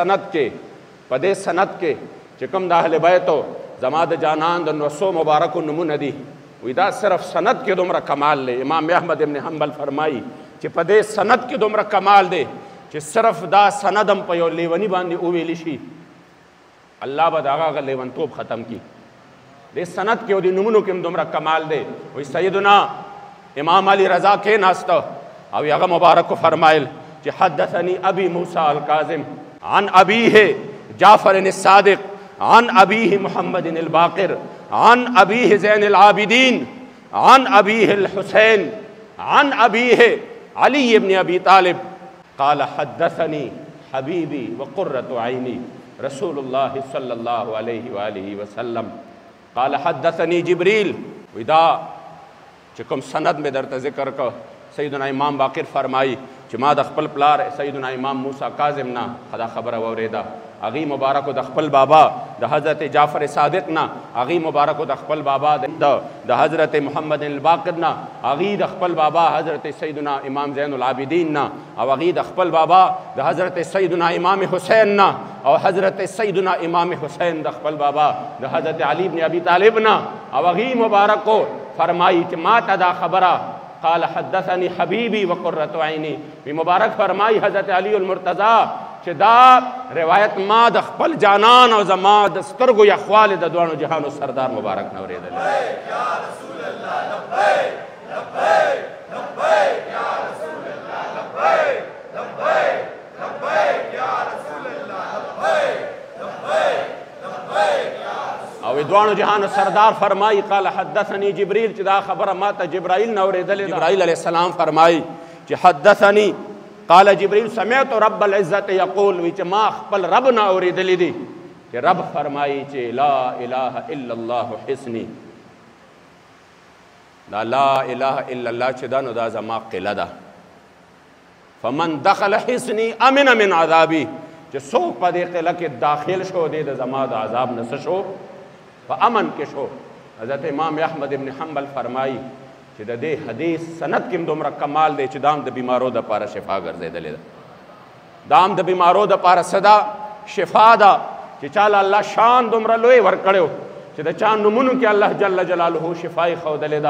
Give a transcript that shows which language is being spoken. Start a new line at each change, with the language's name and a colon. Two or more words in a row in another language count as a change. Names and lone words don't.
Pashto: دې سند کې چې کوم د اهل بیتو زما د جانان د نوسو مبارکو نمونه دي وی دا صرف سند کې دومره کمال دی امام احمد ابن حنبل فرمایي چې په دې سند کې دومره کمال دی چې صرف دا سند هم په یو لیوني باندې وویلی شي الله به د هغه لیونتوب ختم کي دې سند کې او د نمونو کې هم دومره کمال دی وی سیدنا امام علی رضا کېناسته او هغه مبارکو فرمایل چې حدثني
Arabic: ابي موسى الكاظم عن ابيه جعفر الصادق عن ابيه محمد الباقر عن ابيه زين العابدين عن ابيه الحسين عن ابيه علي بن ابي طالب قال حدثني حبيبي وقرة عيني رسول الله صلى الله عليه وآله وسلم قال حدثني جبريل
Pashto: ودا چې کوم سند مې درته ذکر کو سیدنا امام باقر فرمایي چې ما د خپل پلار سیدنا امام موسی کاظم نه دا خبره واورېده هغې مبارکو د خپل بابا د حضرت جعفر صادق نه هغې مبارکو د خپل بابا د حضرت محمد الباقر نه هغې د خپل بابا حضرت سیدنا امام زین العابدین نه او هغې د خپل بابا د حضرت سیدنا امام حسین نه او حضرت سیدنا امام حسین د خپل بابا د حضرت علی بن ابي طالب نه او هغې مبارکو فرمایي چې ما ته دا خبره
Arabic: قال حدثني حبيبي وقرة عيني
Pashto: وی مبارک فرمایي حضرت علی المرتضی چې دا روایت ما د خپل جانان او زما د سترګو یخوالې د دواړو جهانو سردار مبارک نه اورېدلی
Arabic: لبیک یا رسول الله لبیک لبیک لبیک یا رسول
Pashto: الله لبیک لبیک لبیک یا رسول الله لبیک لبیک لبیک یا رسول او دواړو جهانو سردار فرمایي
Arabic: قال حدثني جبريل
Pashto: چې دا خبره ما ته جبرائیل نه اورېدلې جبرائیل
Arabic: علیه السلام
Pashto: فرمایي چې حدثني
Arabic: قال جبريل سمعت رب العزت یقول
Pashto: وی چې ما خپل رب نه اورېدلی دي چې رب فرمایي چې
Arabic: لا اله الا الله حسني،
Pashto: دا
Arabic: لا اله الا الله
Pashto: چې دا نو دا زما قله ده.
Arabic: فمن دخل حسني امن من عذابي،
Pashto: چې څوک په دې قله کې داخل شو دی د زما د عذاب نه څه شو، په امن کې شو. حضرت امام احمد ابن حنبل فرمایي چې د دې حدیث سند کې دومره کمال دی چې دام د بیمارو د پاره شفا ګرځېدلې ده. دام د بیمارو د پاره صدا شفا ده چې چاله الله شان دومره لوی ورکړو چې د چا نومونو کې الله جل جلاله شفای ښودلې ده.